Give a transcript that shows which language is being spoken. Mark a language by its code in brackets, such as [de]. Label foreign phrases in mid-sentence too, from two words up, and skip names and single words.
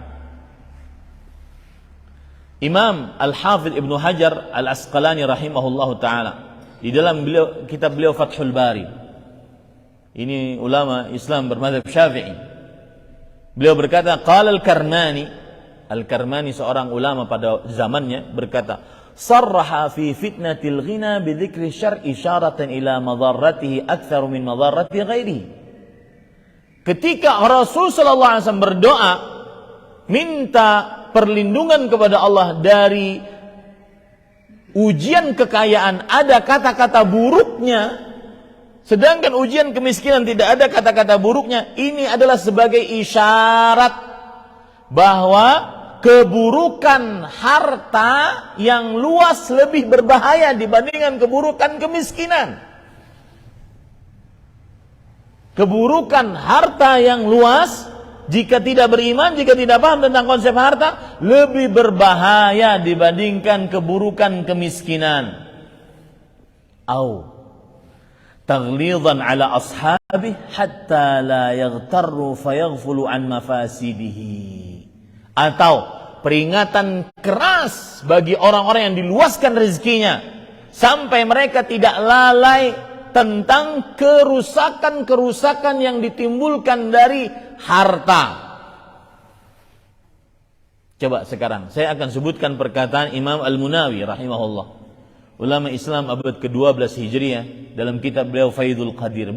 [id] Imam Al-Hafidh Ibnu Hajar Al-Asqalani [ar] رحمه الله تعالى, [id] di dalam kitab beliau Fathul Bari, ini ulama Islam bermadzhab Syafi'i, beliau berkata, qala Al-Karmani seorang ulama pada zamannya berkata, [ar] صرح في فتنة الغنى بذكر الشر إشارة إلى مضرته أكثر من مضرة غيره. [id] Ketika Rasul [ar] صلى الله عليه وسلم [id] berdoa minta perlindungan kepada Allah dari ujian kekayaan, ada kata-kata buruknya, sedangkan ujian kemiskinan tidak ada kata-kata buruknya. Ini adalah sebagai isyarat bahwa keburukan harta yang luas lebih berbahaya dibandingkan keburukan kemiskinan. Keburukan harta yang luas, jika tidak beriman, jika tidak paham tentang konsep harta, lebih berbahaya dibandingkan keburukan kemiskinan. [ar] أو تغليظا على أصحابه حتى لا يغتر فيغفل عن مفاسده. [id] Atau peringatan keras bagi orang-orang yang diluaskan rezekinya sampai mereka tidak lalai tentang kerusakan-kerusakan yang ditimbulkan dari harta. Coba sekarang saya akan sebutkan perkataan Imam Al-Munawi rahimahullah, ulama Islam abad ke-12 Hijriah, dalam kitab beliau Faidul Qadir.